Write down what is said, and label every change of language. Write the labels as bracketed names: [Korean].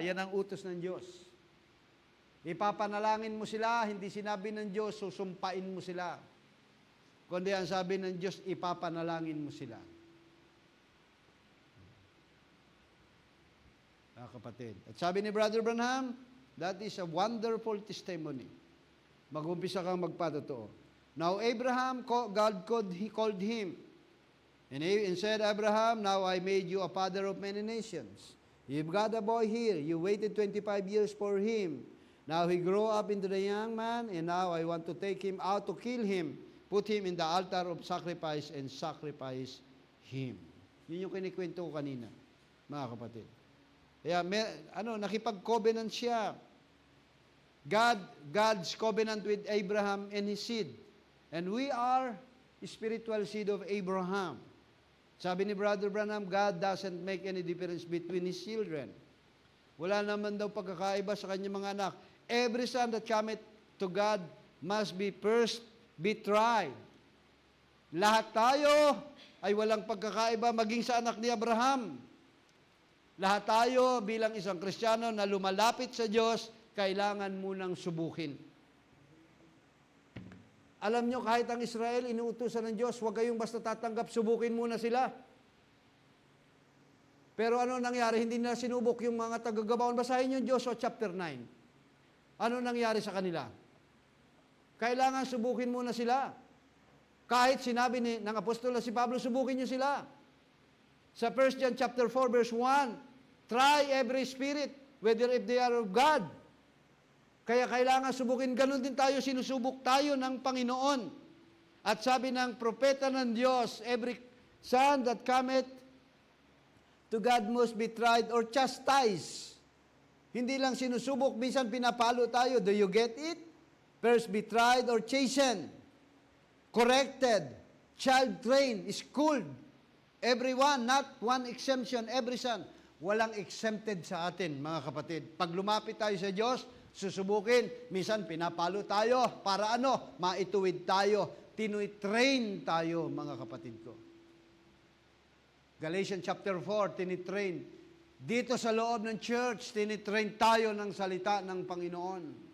[Filipino] Yan ang utos ng Diyos. Ipapanalangin mo sila, hindi sinabi ng Diyos, susumpain mo sila. Kundi ang sabi ng Diyos, ipapanalangin mo sila. Kapatid. At sabi ni Brother Branham, [English] that is a wonderful testimony. [Filipino] Mag-umpisa kang magpatotoo. [English] Now Abraham, God called him. And said, Abraham, now I made you a father of many nations. You've got a boy here. You waited 25 years for him. Now he grew up into the young man, and now I want to take him out to kill him, put him in the altar of sacrifice, and sacrifice him. [Filipino] Yun yung kinikwento ko kanina, mga kapatid. Kaya, nakipag-covenant siya. [English] God's covenant with Abraham and his seed. And we are spiritual seed of Abraham. [Filipino] Sabi ni Brother Branham, [English] God doesn't make any difference between his children. [Filipino] Wala naman daw pagkakaiba sa kanyang mga anak. [English] Every son that cometh to God must be first be tried. [Filipino] Lahat tayo ay walang pagkakaiba maging sa anak ni Abraham. Lahat tayo bilang isang Kristiyano na lumalapit sa Diyos, kailangan munang subukin. Alam nyo, kahit ang Israel, inuutusan ng Diyos, huwag kayong basta tatanggap, subukin muna sila. Pero ano nangyari? Hindi na sinubok yung mga taga-Gabaon. Basahin yung Joshua chapter 9. Ano nangyari sa kanila? Kailangan subukin muna sila. Kahit sinabi ng apostol na si Pablo, subukin nyo sila. [English] Sa 1 John chapter 4 verse 1, try every spirit, whether if they are of God. [Filipino] Kaya kailangan subukin. Ganon din tayo, sinusubok tayo ng Panginoon. At sabi ng propeta ng Diyos, [English] every son that cometh to God must be tried or chastised. [Filipino] Hindi lang sinusubok, minsan pinapalo tayo. [English] Do you get it? First be tried or chastened, corrected, child trained, schooled. Everyone, not one exemption, every son. [Filipino] Walang exempted sa atin, mga kapatid. Pag lumapit tayo sa Diyos, susubukin, minsan pinapalo tayo, para ano? Maituwid tayo, tinitrain tayo, mga kapatid ko. Galatians chapter 4, tinitrain. Dito sa loob ng church, tinitrain tayo ng salita ng Panginoon.